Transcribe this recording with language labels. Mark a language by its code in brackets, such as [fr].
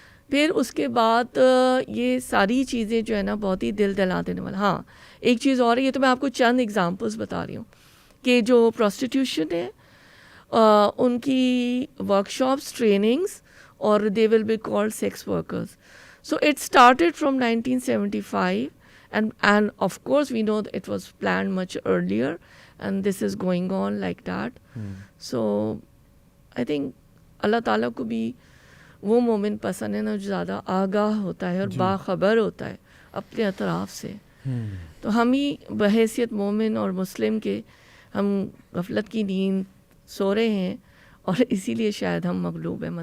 [ur] پھر اس کے بعد یہ ساری چیزیں جو ہے نا بہت ہی دل دلا دینے والا. ہاں ایک چیز اور ہے, یہ تو میں آپ کو چند ایگزامپلس بتا رہی ہوں کہ جو پروسٹیٹیوشن ہے ان کی ورک شاپس, ٹریننگس, اور [en] They will be called sex workers. So it started from 1975 and of course we know that it was planned much earlier and this is going on like that. So I think [ur] اللہ تعالیٰ کو بھی وہ مومن پسند ہے نا جو زیادہ آگاہ ہوتا ہے اور باخبر ہوتا ہے اپنے اطراف سے. تو ہم ہی بحیثیت مومن اور مسلم کے ہم غفلت کی نیند سو رہے ہیں اور اسی لیے شاید ہم مغلوب ہیں.